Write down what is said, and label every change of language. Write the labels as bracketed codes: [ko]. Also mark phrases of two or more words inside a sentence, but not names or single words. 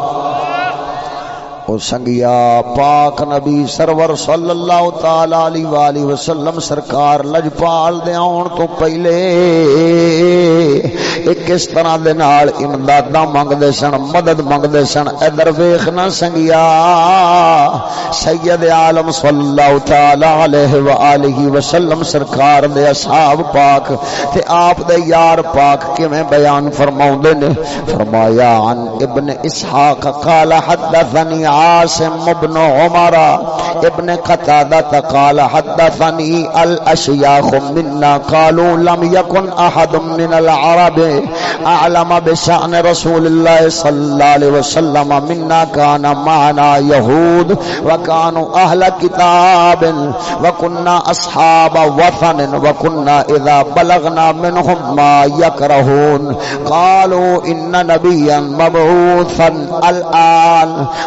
[pa] او سنگیا پاک نبی سرور [ar] صلی اللہ تعالی علیہ وآلہ وسلم [pa] سرکار لجپال دے آن تو پہلے ایک اس طرح دے نال امداداں منگ دے سن، مدد منگ دے سن۔ ادھر ویکھنا سنگیا سید عالم [ar] صلی اللہ تعالی علیہ وآلہ وسلم [pa] سرکار دے اصحاب پاک تے آپ دے یار پاک کیویں بیان فرماوندے نے، فرمایا [ar] عن ابن اسحاق قال حدثني عاصم بن عمر ابن قتادة قال حدثني الأشياخ منا قالوا لم يكن أحد من العرب أعلم بشأن رسول الله صلى الله عليه وسلم منا كان معنا يهود وكانوا أهل كتاب وكنا أصحاب وثن وكنا إذا بلغنا منهم ما يكرهون قالوا إن نبيا مبعوثا الآن